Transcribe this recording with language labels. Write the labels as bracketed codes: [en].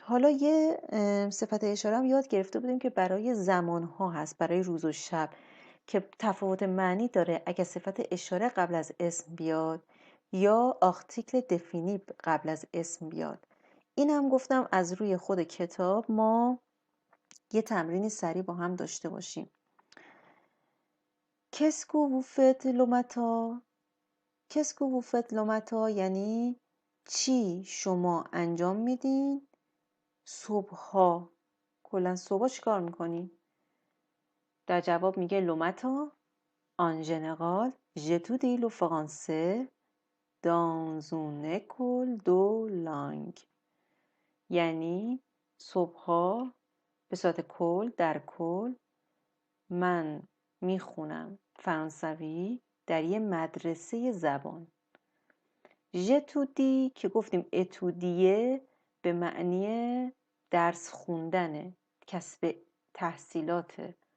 [fa] حالا یه صفت اشاره هم یاد گرفته بودیم که برای زمانها هست، برای روز و شب، که تفاوت معنی داره اگه صفت اشاره قبل از اسم بیاد یا آرتیکل دفینی قبل از اسم بیاد. این هم گفتم از روی خود کتاب ما یه تمرینی سریع با هم داشته باشیم. [fr] Qu'est-ce que vous faites le matin؟ Qu'est-ce que vous faites le matin [fa] یعنی چی شما انجام میدین صبحها. کلا صبح چی کار میکنی؟ در جواب میگه [fr] le matin en général j'étudie le français dans une école de langue. [fa] یعنی صبحها به صورت کل، در کل من میخونم فرانسوی در یه مدرسه زبان. ژتودی که گفتیم اتودیه به معنی درس خوندنه، کسب تحصیلاته.